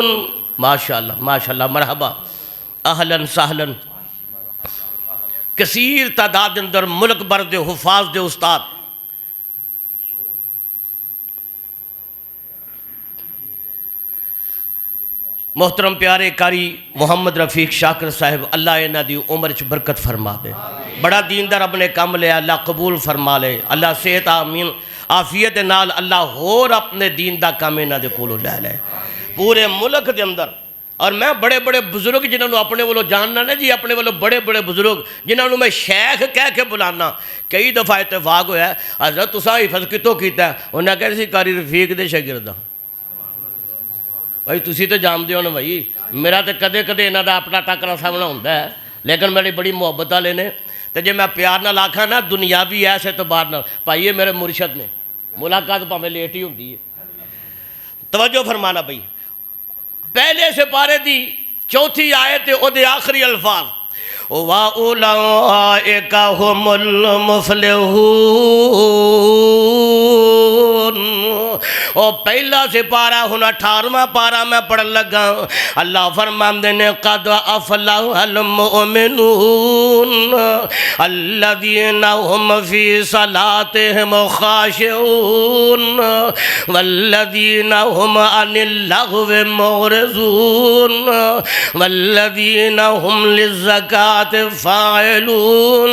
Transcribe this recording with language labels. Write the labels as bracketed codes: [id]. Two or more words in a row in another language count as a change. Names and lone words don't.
[ar] ماشاءاللہ ماشاءاللہ، مرحبا، اہلاً سہلاً۔ [pa] کثیر تعداد اندر ملک بھر دے حفاظ دے استاد محترم پیارے قاری محمد رفیق شاکر صاحب، اللہ انہاں دی عمر چ برکت فرما دے، بڑا دیندار اپنے کام لے، اللہ قبول فرما لے، اللہ صحت آمین عافیت نال اللہ ہور اپنے دین دا کام انہاں دے کولوں لے لے پورے ملک دے اندر۔ اور میں بڑے بڑے بزرگ جنہوں اپنے والوں جاننا نا جی، اپنے والوں بڑے بڑے بزرگ جنہوں میں شیخ کہہ کے بلانا، کئی دفعہ اتفاق ہویا ہے، حضرت تساں حفظ کتوں کیتا ہے؟ انہاں کہہ رہی سی قاری رفیق دے شاگرداں۔ بھائی تسی تو جان دے ہو نا بھائی، میرا تو کدے کدے انہاں دا اپنا ٹاکرا سامنا ہوتا ہے، لیکن میری بڑی محبت والے نے، تو جے میں پیار نہ لاکھا نا دنیاوی ایسے تو باہر نہ، بھائی یہ میرے مرشد نے، ملاقات پاویں لیٹ ہی ہوندی ہے۔ توجہ فرمانا بھائی، پہلے سے پارے دی چوتھی آیت او دے آخری الفاظ [ar] وَأُولَئِكَ هُمُ الْمُفْلِحُونَ۔ [pa] او پہلا سے پارا ہن 18واں پارا میں پڑھ لگا، اللہ فرماندے نے [ar] قد افلح المؤمنون الذین هم فی صلاتهم خاشعون والذین هم عن اللغو معرضون والذین هم للزکاة فاعلون